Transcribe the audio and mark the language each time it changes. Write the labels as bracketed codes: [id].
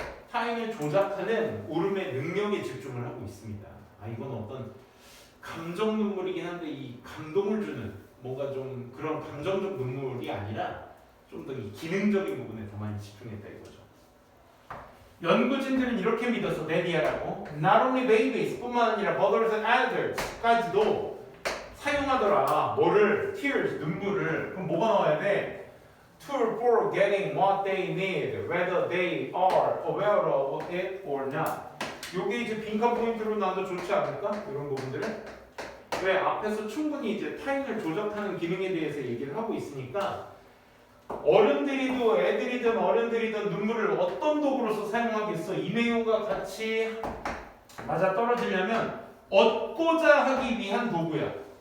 [ko] 타인을 조작하는 울음의 능력에 집중을 하고 있습니다. 이건 어떤 감정 눈물이긴 한데 이 감동을 주는 뭔가 좀 그런 감정적 눈물이 아니라 좀 더 이 기능적인 부분에 더 많이 집중했다 이거죠. 연구진들은 이렇게 믿었어. 데디아라고. [en] Not only babies [ko] 뿐만 아니라 [en] mothers and adults [ko] 까지도 사용하더라. 뭐를? tears, 눈물을. 그럼 뭐가 나와야 돼? [en] To for getting what they need, whether they are aware of it or not. [ko] 요게 이제 빈칸 포인트로 나도 좋지 않을까? 이런 부분들은. 왜? 앞에서 충분히 이제 타인을 조작하는 기능에 대해서 얘기를 하고 있으니까 어른들이든 애들이든 어른들이든 눈물을 어떤 도구로서 사용하겠어? 이 내용과 같이 맞아 떨어지려면 얻고자 하기 위한 도구야.